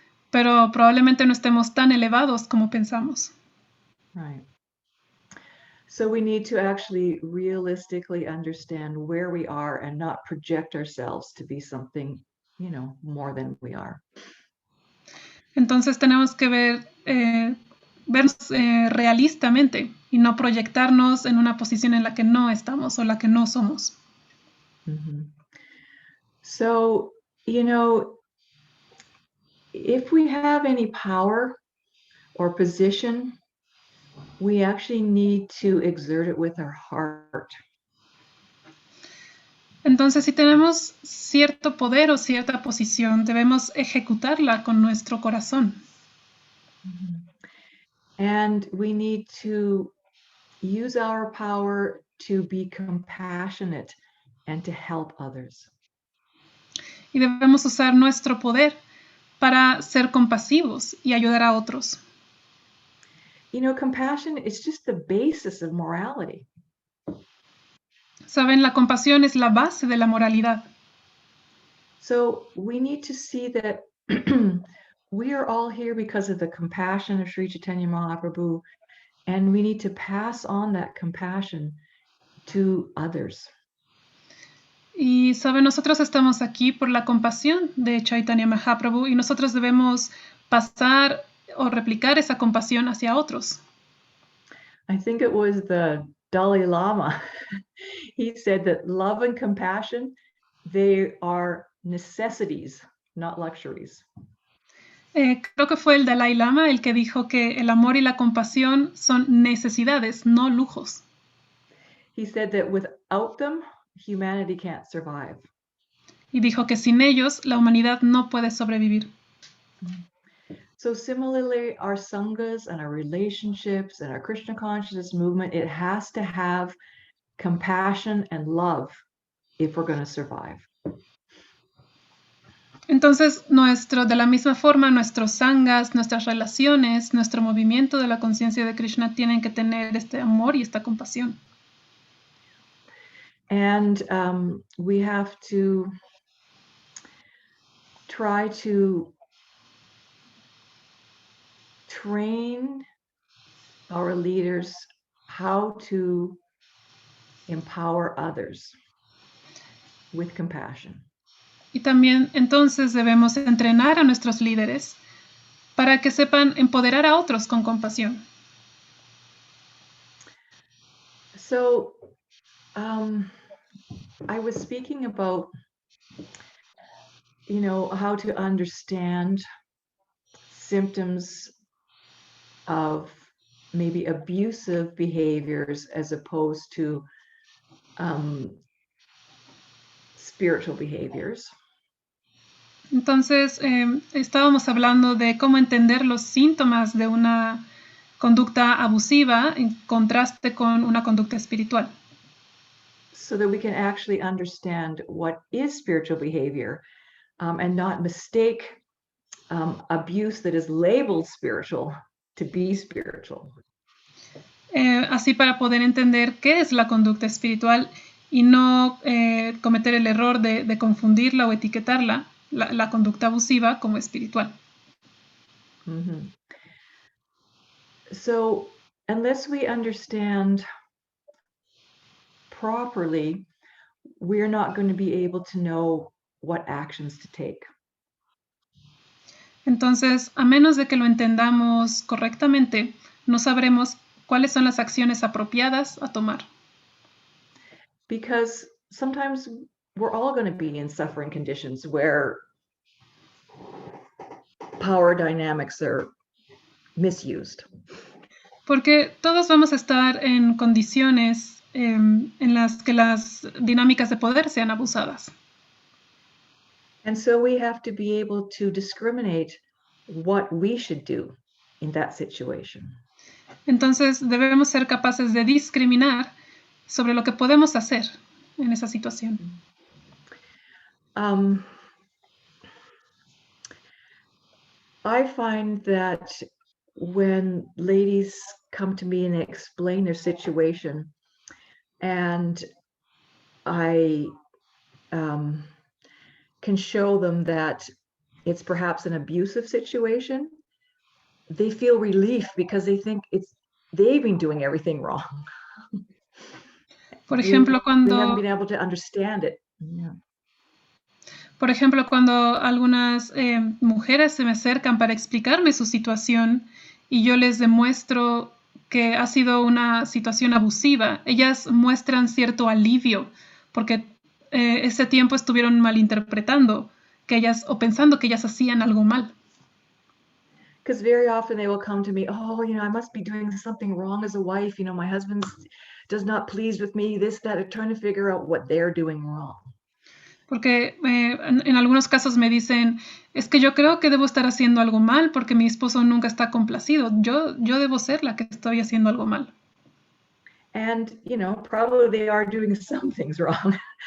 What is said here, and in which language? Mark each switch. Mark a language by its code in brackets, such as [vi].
[es] Pero probablemente no estemos tan elevados como pensamos. [en] Right. So we need to actually realistically understand where we are and not project ourselves to be something, more than we are. [es] Entonces tenemos que vernos realistamente y no proyectarnos en una posición en la que no estamos o la que no somos. Mhm. [en] So, if we have any power or position, we actually need to exert it with our heart. [es] Entonces, si tenemos cierto poder o cierta posición, debemos ejecutarla con nuestro corazón. [en] And we need to use our power to be compassionate and to help others. [es] Y debemos usar nuestro poder para ser compasivos y ayudar a otros. [en] Compassion is just the basis of morality. [es] Saben, la compasión es la base de la moralidad. [en] So we need to see that we are all here because of the compassion of Sri Chaitanya Mahaprabhu, and we need to pass on that compassion to others. [es] Y saben, nosotros estamos aquí por la compasión de Chaitanya Mahaprabhu y nosotros debemos pasar o replicar esa compasión hacia otros. [en] I think it was the Dalai Lama. He said that love and compassion, they are necessities, not luxuries. [es] Creo que fue el Dalai Lama el que dijo que el amor y la compasión son necesidades, no lujos. [en] He said that without them, humanity can't survive. [es] Y dijo que sin ellos la humanidad no puede sobrevivir. [en] So similarly, our sanghas and our relationships and our Krishna consciousness movement, it has to have compassion and love if we're going to survive. [es] Entonces, de la misma forma, nuestros sanghas, nuestras relaciones, nuestro movimiento de la conciencia de Krishna tienen que tener este amor y esta compasión. [en] And we have to try to train our leaders how to empower others with compassion. [es] Y también entonces debemos entrenar a nuestros líderes para que sepan empoderar a otros con compasión. [en] So I was speaking about, how to understand symptoms of maybe abusive behaviors as opposed to spiritual behaviors. [es] Entonces, estábamos hablando de cómo entender los síntomas de una conducta abusiva en contraste con una conducta espiritual. [en] So that we can actually understand what is spiritual behavior and not mistake abuse that is labeled spiritual to be spiritual. [es] Así para poder entender qué es la conducta espiritual y no cometer el error de confundirla o etiquetarla, la conducta abusiva, como espiritual. Mm-hmm. [en] So unless we understand properly, we're not going to be able to know what actions to take. [es] Entonces, a menos de que lo entendamos correctamente, no sabremos cuáles son las acciones apropiadas a tomar. [en] because sometimes we're all going to be in suffering conditions where power dynamics are misused. [es] Porque todos vamos a estar en condiciones en las que las dinámicas de poder sean abusadas. [en] And so we have to be able to discriminate what we should do in that situation. [es] Entonces debemos ser capaces de discriminar sobre lo que podemos hacer en esa situación. [en] I find that when ladies come to me and explain their situation, and I can show them that it's perhaps an abusive situation, they feel relief because they think they've been doing everything wrong. [es] Por ejemplo, [en] they haven't been able to understand it. Yeah. [es] Por ejemplo, cuando algunas mujeres se me acercan para explicarme su situación y yo les demuestro que ha sido una situación abusiva, ellas muestran cierto alivio porque ese tiempo estuvieron malinterpretando que ellas o pensando que ellas hacían algo mal. [en] Because very often they will come to me, oh, I must be doing something wrong as a wife. My husband does not please with me, this, that, trying to figure out what they're doing wrong. [es] Porque en algunos casos me dicen, es que yo creo que debo estar haciendo algo mal porque mi esposo nunca está complacido. Yo debo ser la que estoy haciendo algo mal. [en] And, probably they are doing some things wrong.